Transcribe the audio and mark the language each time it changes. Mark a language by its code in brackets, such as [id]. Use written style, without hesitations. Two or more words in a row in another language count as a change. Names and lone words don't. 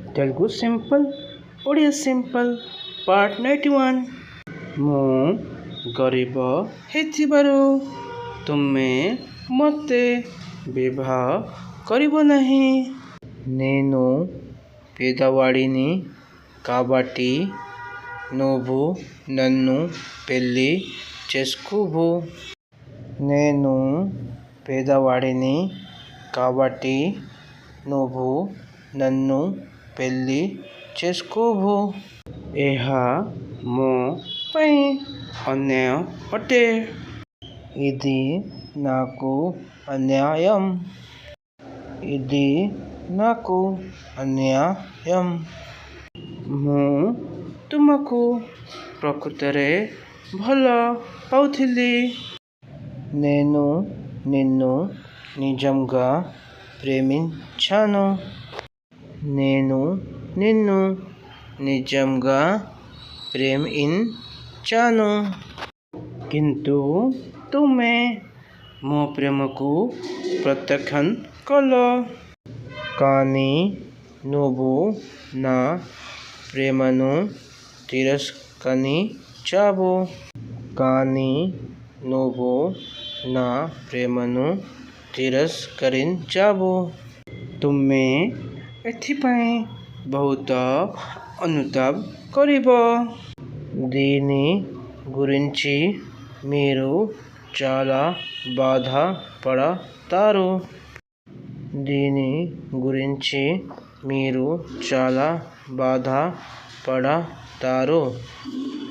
[en] Telugu simple Odia simple part [or] 91 ମୁଁ ଗରିବ ହେଇଥିବାରୁ ତୁମେ ମତେ ବିବାହ କରିବ ନାହିଁ। [te] నేను పేదవాడిని కాబట్టి నువ్వు నన్ను పెళ్లి చేసుకోవు। నేను పేదవాడిని కాబట్టి నువ్వు నన్ను పెళ్లి చేసుకోవు। [or] ଏହା ମୋ ପାଇଁ ଅନ୍ୟାୟ ଅଟେ। [te] ఇది నాకు అన్యాయం। ఇది నాకు అన్యాయం। [or] ମୁଁ ତୁମକୁ ପ୍ରକୃତରେ ଭଲ ପାଉଥିଲି। [te] నేను నిన్ను నిజంగా ప్రేమించాను। నేను నిన్ను నిజంగా ప్రేమించాను। [or] କିନ୍ତୁ ତୁମେ ମୋ ପ୍ରେମକୁ ପ୍ରତ୍ୟାଖ୍ୟାନ କଲ। [te] కానీ నువ్వు నా ప్రేమను తిరస్కరించావు। కానీ నువ్వు నా ప్రేమను తిరస్కరించావు। [or] ତୁମେ ଏଥିପାଇଁ ବହୁତ ଅନୁତାପ କରିବ। [te] దీని గురించి మీరు చాలా బాధపడతారు। దీని గురించి మీరు చాలా బాధపడతారు।